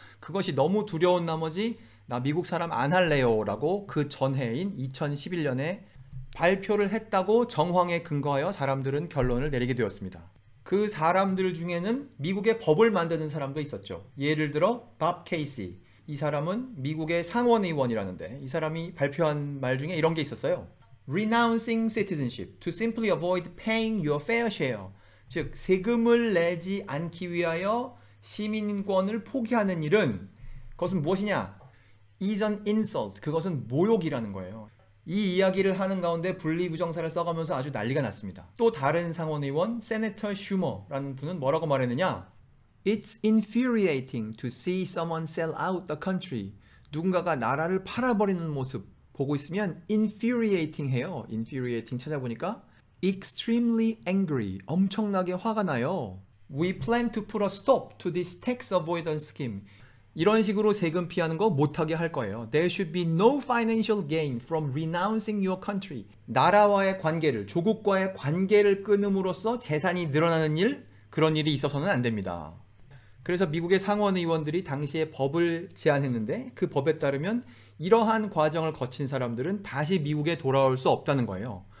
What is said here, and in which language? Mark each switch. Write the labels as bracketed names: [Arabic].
[Korean] 그것이 너무 두려운 나머지 나 미국 사람 안 할래요 라고 그 전해인 2011년에 발표를 했다고 정황에 근거하여 사람들은 결론을 내리게 되었습니다. 그 사람들 중에는 미국의 법을 만드는 사람도 있었죠. 예를 들어 밥 케이시, 이 사람은 미국의 상원의원이라는데 이 사람이 발표한 말 중에 이런 게 있었어요. [English] Renouncing citizenship to simply avoid paying your fair share. [Korean] 즉 세금을 내지 않기 위하여 시민권을 포기하는 일은 그것은 무엇이냐? [English] is an insult. [Korean] 그것은 모욕이라는 거예요. 이 이야기를 하는 가운데 분리부정사를 써가면서 아주 난리가 났습니다. 또 다른 상원의원 세네터 슈머라는 분은 뭐라고 말했느냐? [English] It's infuriating to see someone sell out the country. [Korean] 누군가가 나라를 팔아버리는 모습 보고 있으면 infuriating 해요. infuriating 찾아보니까 extremely angry, 엄청나게 화가 나요. [English] We plan to put a stop to this tax avoidance scheme. [Korean] 이런 식으로 세금 피하는 거 못하게 할 거예요. [English] There should be no financial gain from renouncing your country. [Korean] 나라와의 관계를, 조국과의 관계를 끊음으로써 재산이 늘어나는 일, 그런 일이 있어서는 안 됩니다. 그래서 미국의 상원 의원들이 당시에 법을 제안했는데 그 법에 따르면 이러한 과정을 거친 사람들은 다시 미국에 돌아올 수 없다는 거예요.